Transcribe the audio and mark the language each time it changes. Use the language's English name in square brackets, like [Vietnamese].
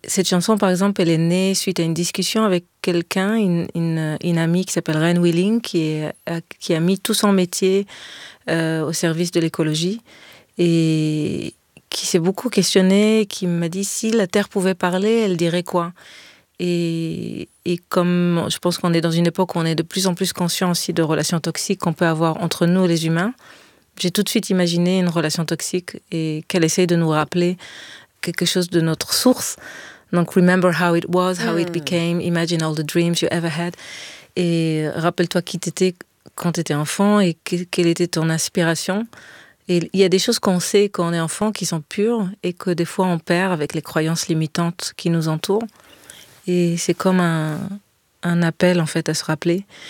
[French] Cette chanson, par exemple, elle est née suite à une discussion avec quelqu'un, une amie qui s'appelle Ren Willing, qui a mis tout son métier au service de l'écologie et qui s'est beaucoup questionnée, qui m'a dit si la Terre pouvait parler, elle dirait quoi. Et comme je pense qu'on est dans une époque où on est de plus en plus conscient aussi de relations toxiques qu'on peut avoir entre nous et les humains, j'ai tout de suite imaginé une relation toxique et qu'elle essaye de nous rappeler quelque chose de notre source. [English] Donc, remember how it was, how it became, imagine all the dreams you ever had. [French] Et rappelle-toi qui t'étais quand t'étais enfant et quelle était ton aspiration. Et il y a des choses qu'on sait quand on est enfant qui sont pures et que des fois on perd avec les croyances limitantes qui nous entourent. Et c'est comme un appel en fait à se rappeler.